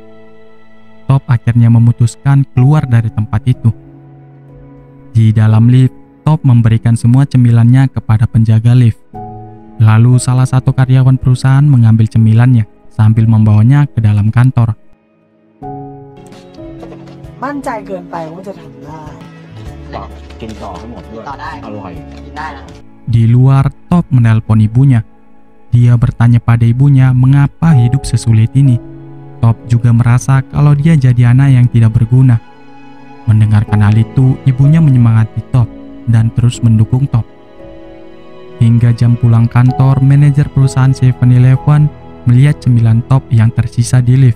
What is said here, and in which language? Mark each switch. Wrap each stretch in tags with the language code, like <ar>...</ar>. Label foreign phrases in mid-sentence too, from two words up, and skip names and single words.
<id>Top akhirnya memutuskan keluar dari tempat itu. Di dalam lift, Top memberikan semua cemilannya kepada penjaga lift. Lalu salah satu karyawan perusahaan mengambil cemilannya sambil membawanya ke dalam kantor.</id> <th>มั่นใจเกินไปว่าจะทำได้ ต่อกินต่อให้หมดด้วยต่อได้อร่อยกินได้นะ</th> <id>Di luar, Top menelpon ibunya. Dia bertanya pada ibunya mengapa hidup sesulit ini. Top juga merasa kalau dia jadi anak yang tidak berguna. Mendengarkan hal itu, ibunya menyemangati Top dan terus mendukung Top. Hingga jam pulang kantor, manajer perusahaan 7-Eleven melihat cemilan Top yang tersisa di lift.</id>